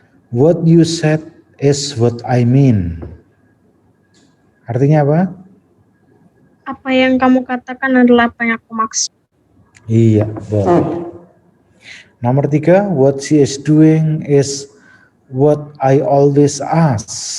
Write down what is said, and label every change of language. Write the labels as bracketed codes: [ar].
[en] What you said is what I mean. [id] Artinya apa? Apa yang kamu katakan adalah apa yang aku maksud. Iya, boleh. [en] Nomor 3, what she is doing is what I always ask.